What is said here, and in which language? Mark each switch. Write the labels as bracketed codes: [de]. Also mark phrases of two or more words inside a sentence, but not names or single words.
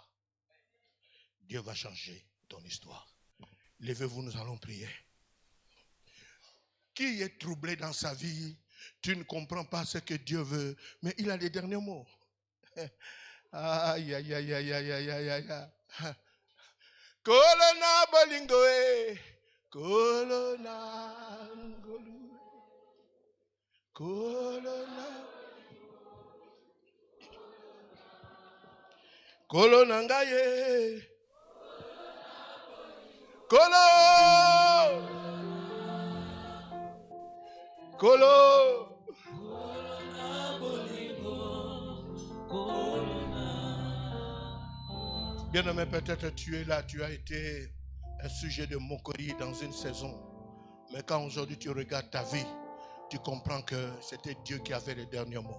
[fr] Dieu va changer ton histoire. Levez-vous, nous allons prier. Qui est troublé dans sa vie? Tu ne comprends pas ce que Dieu veut, mais il a les derniers mots. Aïe, aïe, aïe, aïe, aïe, aïe, aïe, aïe. [ln] Kolona bolingoe, kolona ngolu, kolona, kolona ngaye, kolo, kolo. [fr] Bien-aimé, peut-être tu es là, tu as été un sujet de moquerie dans une saison. Mais quand aujourd'hui tu regardes ta vie, tu comprends que c'était Dieu qui avait le dernier mot.